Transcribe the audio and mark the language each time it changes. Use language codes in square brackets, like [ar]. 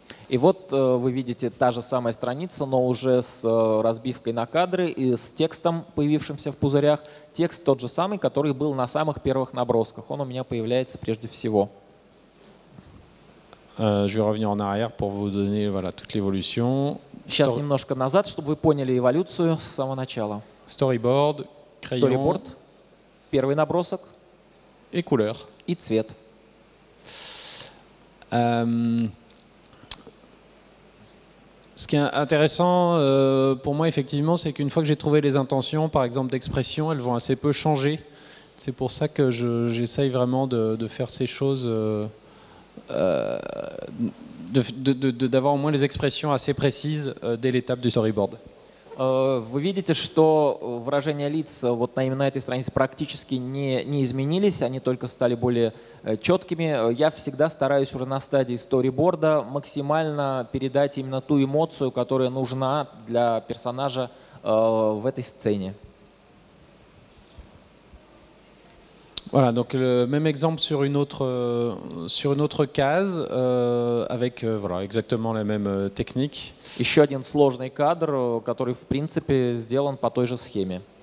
[ru] И вот вы видите та же самая страница, но уже с разбивкой на кадры и с текстом, появившимся в пузырях. Текст тот же самый, который был на самых первых набросках. Он у меня появляется прежде всего. [fr] Je vais revenir en arrière pour vous donner voilà, toute l'évolution. [ru] Сейчас немножко назад, чтобы вы поняли эволюцию с самого начала. [fr] Storyboard, crayon, [ru] Storyboard, первый набросок [fr] et couleur. [ru] И цвет. [fr] Ce qui est intéressant pour moi, effectivement, c'est qu'une fois que j'ai trouvé les intentions, par exemple d'expression, elles vont assez peu changer. C'est pour ça que j'essaye vraiment de faire ces choses, d'avoir au moins les expressions assez précises dès l'étape du storyboard. [ru] Вы видите, что выражения лиц вот именно на этой странице практически не изменились, они только стали более четкими. Я всегда стараюсь уже на стадии сториборда максимально передать именно ту эмоцию, которая нужна для персонажа в этой сцене. [fr] Voilà, donc le même exemple sur une autre case avec voilà, exactement la même technique. [ru] Еще один сложный кадр, который в принципе сделан по той же схеме.